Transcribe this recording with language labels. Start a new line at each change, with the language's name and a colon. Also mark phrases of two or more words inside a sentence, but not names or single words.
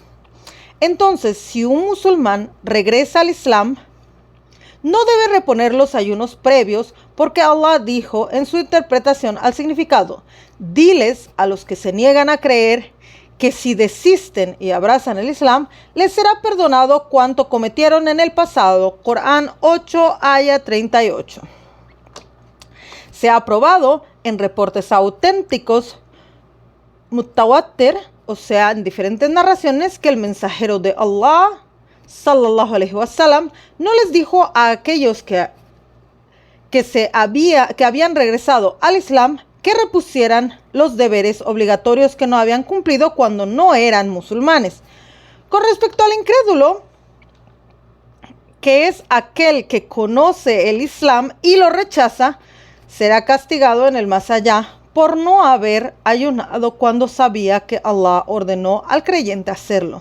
Spanish: Entonces, si un musulmán regresa al Islam, no debe reponer los ayunos previos porque Allah dijo en su interpretación al significado: diles a los que se niegan a creer que si desisten y abrazan el Islam, les será perdonado cuanto cometieron en el pasado. Corán 8, aya 38. Se ha probado en reportes auténticos mutawatir, o sea, en diferentes narraciones, que el mensajero de Allah,
Arabic: صلى الله عليه وسلم,
Spanish: no les dijo a aquellos que habían regresado al Islam que repusieran los deberes obligatorios que no habían cumplido cuando no eran musulmanes. Con respecto al incrédulo, que es aquel que conoce el Islam y lo rechaza, será castigado en el más allá por no haber ayunado cuando sabía que Allah ordenó al creyente hacerlo.